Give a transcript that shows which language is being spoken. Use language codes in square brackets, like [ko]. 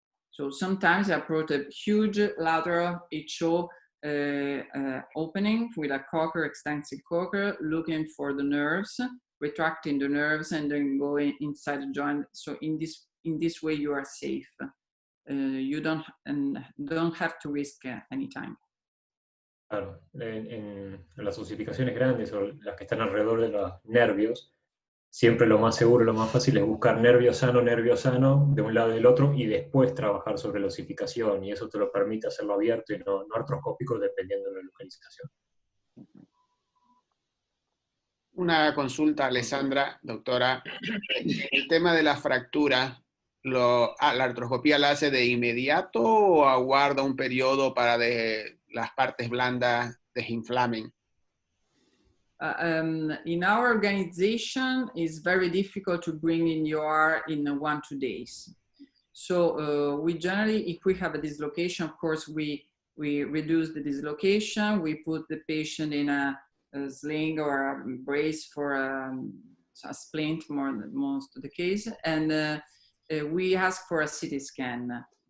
[en] So sometimes I approach a huge lateral HO opening with a cochlear, extensive cochlear, looking for the nerves, retracting the nerves, and then going inside the joint. So in this way, you are safe. You don't have to risk any time. [es] Claro, en las osificaciones grandes o las que están alrededor de los nervios, siempre lo más seguro, lo más fácil es buscar nervio sano de un lado y del otro y después trabajar sobre la osificación, y eso te lo permite hacerlo abierto y no artroscópico dependiendo de la localización. Una consulta, Alessandra, doctora. El tema de la fractura, ¿la artroscopía la hace de inmediato o aguarda un periodo para las partes blandas desinflamen? [en] In our organization, it's very difficult to bring in your in 1 or 2 days. So we generally, if we have a dislocation, of course, we reduce the dislocation. We put the patient in a sling or a brace for a splint, most of the case, and we ask for a CT scan.